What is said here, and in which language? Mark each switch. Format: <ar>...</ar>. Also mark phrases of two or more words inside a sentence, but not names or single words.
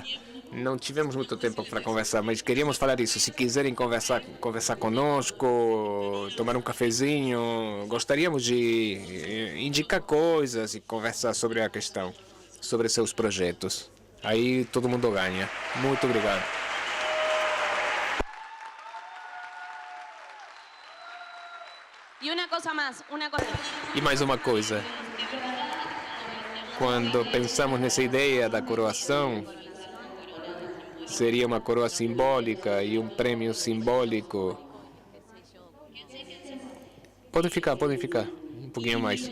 <pt>Não tivemos muito tempo para conversar, mas queríamos falar isso. Se quiserem conversar conosco, tomar um cafezinho, gostaríamos de indicar coisas e conversar sobre a questão, sobre seus projetos. Aí todo mundo ganha. Muito obrigado.</pt> <es>y una cosa más, una cosa.</es> <pt>E mais uma coisa. Quando pensamos nessa ideia da coroação, seria uma coroa simbólica e um prêmio simbólico. Podem ficar um pouquinho mais.</pt>